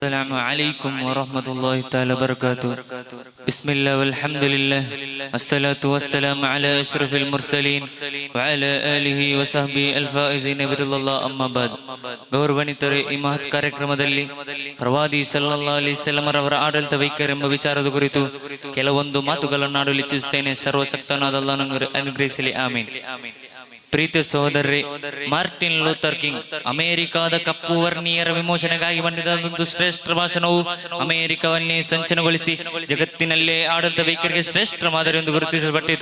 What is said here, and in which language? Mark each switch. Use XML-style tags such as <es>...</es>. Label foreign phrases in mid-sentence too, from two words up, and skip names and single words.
<ar>السلام عليكم ورحمة الله تعالى وبركاته. بسم الله والحمد لله والصلاة والسلام على أشرف المرسلين وعلى آله وصحبه الفائزين برضا الله. أما بعد,</ar> <kn>ಗೌರವಾನ್ವಿತರೆ, ಈ ಮಹತ್ ಕಾರ್ಯಕ್ರಮದಲ್ಲಿ ಪ್ರವಾದಿ</kn> <ar>صلى الله عليه وسلم</ar> <kn>ರವರ ಆಡಳಿತ ವೈಖರಿ ಎಂಬ ವಿಚಾರದ ಕುರಿತು ಕೆಲವೊಂದು ಮಾತುಗಳನ್ನು ಆಡಲು ಇಚ್ಛಿಸುತ್ತೇನೆ. ಸರ್ವಶಕ್ತನಾದ ಅಲ್ಲಾಹನು ಅನುಗ್ರಹಿಸಲಿ, ಆಮೀನ್. ಪ್ರೀತಿಯ ಸಹೋದರರೇ, ಮಾರ್ಟಿನ್ ಲೂಥರ್ ಕಿಂಗ್ ಅಮೆರಿಕಾದ ಕಪ್ಪು ವರ್ಣೀಯರ ವಿಮೋಚನೆಗಾಗಿ ಬಂದಿದ್ದ ಒಂದು ಶ್ರೇಷ್ಠ ಭಾಷಣವು ಅಮೆರಿಕವನ್ನೇ ಸಂಚಲನಗೊಳಿಸಿ ಜಗತ್ತಿನಲ್ಲೇ ಆಡಳಿತ ವೈಖರಿಗೆ ಶ್ರೇಷ್ಠ ಮಾದರಿ ಎಂದು ಗುರುತಿಸಲ್ಪಟ್ಟಿತು.</kn>